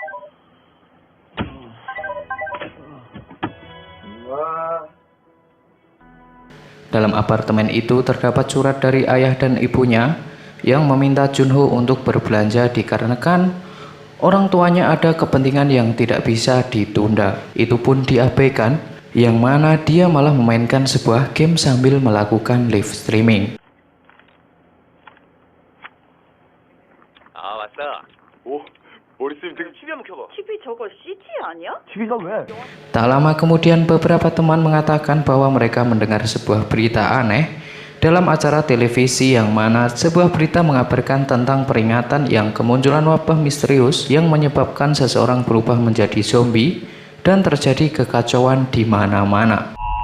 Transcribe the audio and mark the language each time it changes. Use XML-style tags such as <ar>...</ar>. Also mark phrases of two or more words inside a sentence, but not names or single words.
<id>Dalam apartemen itu terdapat surat dari ayah dan ibunya yang meminta Junho untuk berbelanja dikarenakan orang tuanya ada kepentingan yang tidak bisa ditunda. Itu pun diabaikan, yang mana dia malah memainkan sebuah game sambil melakukan</id> <en>live streaming.</en> <ko>왔어. 오, 머리 쓰면 되게 TV 한번 켜봐. TV 저거 CT 아니야? TV가 왜?</ko> <id>Tak lama kemudian beberapa teman mengatakan bahwa mereka mendengar sebuah berita aneh dalam acara televisi yang mana sebuah berita mengabarkan tentang peringatan yang kemunculan wabah misterius yang menyebabkan seseorang berubah menjadi zombie dan terjadi kekacauan di mana-mana.</id>